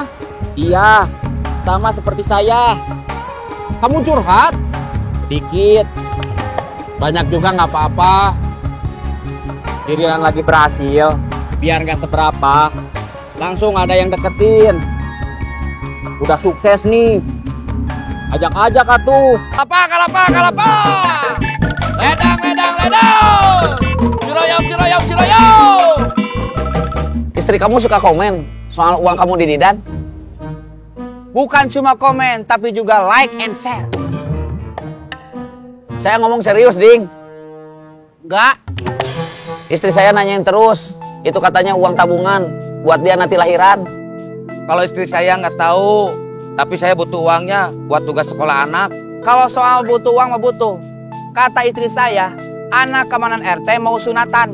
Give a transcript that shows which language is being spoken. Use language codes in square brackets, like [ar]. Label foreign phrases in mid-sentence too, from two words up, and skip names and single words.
[id] Iya, sama seperti saya. Kamu curhat? Dikit. Banyak juga nggak apa-apa. Diri yang lagi berhasil, biar nggak seberapa, langsung ada yang deketin. Udah sukses nih, ajak-ajak atuh. Kalapa! Ledang! Ciroyom! Istri kamu suka komen soal uang kamu di Didan? Bukan cuma komen, tapi juga [en] like and share. [id] Saya ngomong serius, Ding. Enggak. Istri saya nanyain terus. Itu katanya uang tabungan buat dia nanti lahiran. Kalau istri saya nggak tahu, tapi saya butuh uangnya buat tugas sekolah anak. Kalau soal butuh uang mah butuh. Kata istri saya, anak keamanan RT mau sunatan.